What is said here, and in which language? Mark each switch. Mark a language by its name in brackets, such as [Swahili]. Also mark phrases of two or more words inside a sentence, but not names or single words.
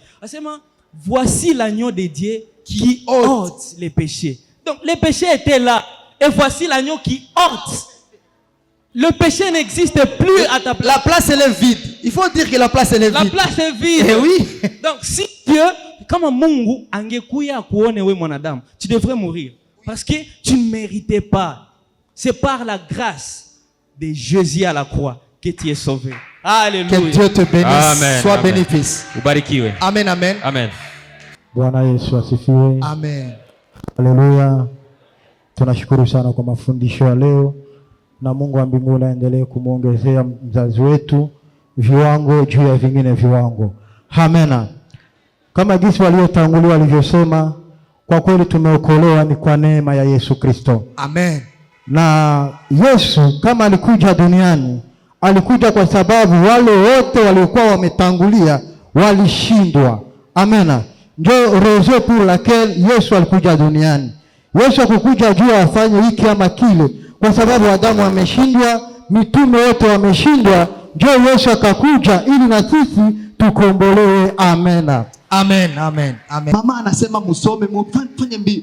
[French] Voici l'agneau de Dieu qui ôte les péchés. Donc les péchés étaient là. Et voici l'agneau qui ôte. Le péché n'existe plus à ta place. La place elle est vide. Il faut dire que la place elle est vide. La place est vide. Eh oui. Donc si Dieu, comme [Swahili] Mungu angekuya kuone we mwanadamu, [French] tu devrais mourir. Parce que tu ne méritais pas. C'est par la grâce de Jésus à la croix que tu es sauvé. Alléluia. Que Dieu te bénisse. Amen. Sois Amen. bénéfice. [Swahili] Ubarikiwe. Amen, amen. Amen. Bwana Yesu asifiwe. Amen. Haleluya. Tunashukuru sana kwa mafundisho ya leo, na Mungu wa mbinguni aendelee kumuongezea mzazi wetu viwango juu ya vingine viwango. Amena. Kama jinsi waliotangulia walivyosema, kwa kweli tumeokolewa ni kwa neema ya Yesu Kristo. Amen. Na Yesu kama alikuja duniani, alikuja kwa sababu wale wote waliokuwa wametangulia walishindwa. Amena. Ndio [French] raison pour laquelle [Swahili] Yesu alikuja duniani. Yesu hakukuja juu afanye hiki ama kile, kwa sababu Adamu ameshindwa, mitume wote wameshindwa, Ndio Yesu akakuja ili na sisi tukombolewe. Amena. Amen, amen, amen. Mama anasema musome, mfanye mbio.